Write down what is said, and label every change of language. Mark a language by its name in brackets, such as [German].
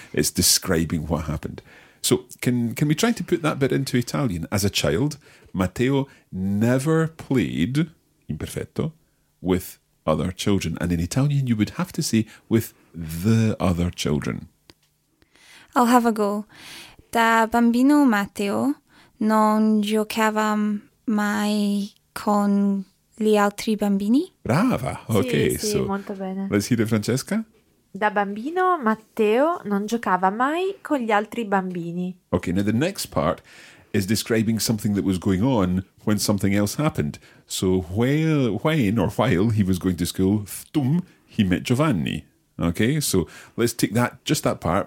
[English] It's describing what happened. So can we try to put that bit into Italian? As a child, Matteo never played, imperfetto, with other children. And in Italian, you would have to say with the other children. I'll have a go. [Italian] Da bambino Matteo non giocava mai con gli altri bambini. Brava! Okay, sì, molto bene. [English] Let's hear it, Francesca. [Italian] Da bambino Matteo non giocava mai con gli altri bambini. [English] Okay, now the next part is describing something that was going on when something else happened. So while he was going to school, thtum, he met Giovanni. Okay, so let's take that, just that part.